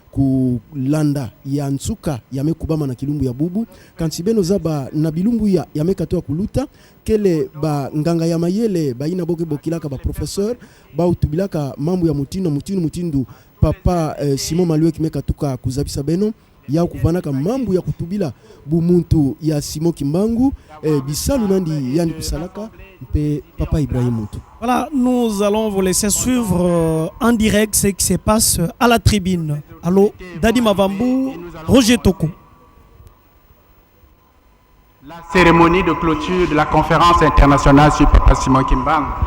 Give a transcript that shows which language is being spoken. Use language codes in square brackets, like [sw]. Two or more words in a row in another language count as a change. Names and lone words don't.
[ktu] kulanda ya nsuka yamekubama na kilumbu ya bubu kansi beno zaba na bilumbu ya yamekatoa kuluta kele ba nganga ya mayele ba ina boke bokilaka ba professeur ba utubilaka mambo ya mutindu Papa Simon Maloueki mekatuka kuzabisa beno ya kuvanaka mambo ya kutubila bumuntu ya Simon Kimbangu bisalu nandi yandi kusalaka mpe Papa Ibrahim mutu. [fr] Voilà, nous allons vous laisser suivre en direct ce qui se passe à la tribune. Allô, Dadi Mavambu, Roger Toko. La cérémonie de clôture de la conférence internationale sur Papa Simon Kimbangu.